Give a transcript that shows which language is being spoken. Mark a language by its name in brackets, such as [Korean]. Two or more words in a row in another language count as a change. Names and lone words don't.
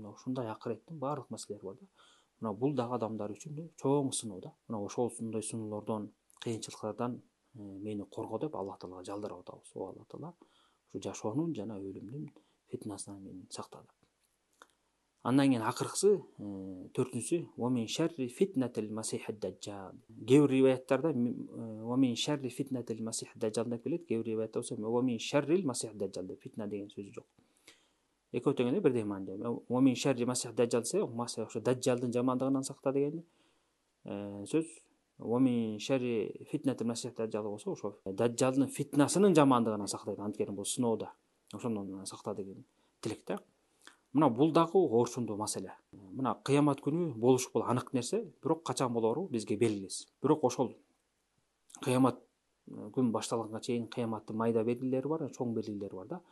[Kyrgyz] Мына ушундай акыреттин баардык маселелери бар да. Мына бул дагы адамдар үчүн чоң сыноо да. Мына ошондой сыноолордон, кыйынчылыктардан мени корго деп Алла Таалага жалдырап атабыз. О Алла Таала, ушу жашоонун жана өлүмдүн фитнасынан мени сакта деп. Андан кийин акыркысы, төртүнчүсү, [Arabic] ومن شر فتنة المسيح الدجال. [Kyrgyz] Кээ бир риwаяттарда [Arabic] ومن شر فتنة المسيح الدجال [Kyrgyz] деп келет, кээ бир риwаятта болсо [Arabic] ومن شر المسيح الدجال [Kyrgyz] деп, фитна деген сөзү жок. Экөө тең эле бирдей маанидә. [Arabic] ومن شر المسيح الدجال десе, [Kyrgyz] ошо даджалдын жамандыгынан сакта деген сөз. [Arabic] ومن شر فتنة المسيح الدجال [Kyrgyz] болсо, ошо даджалдын фитнасынын жамандыгынан сактайт. Анткени бул сыноодо ошондон сакта деген тилек да. Мына бул дагы орчундуу маселе. Мына кыямат күнү болуш бул анык нерсе, бирок качан болору бизге белгисиз. Бирок ошол кыямат күн башталганга чейин кыяматтын майда белгилери бар, чоң белгилери бар да.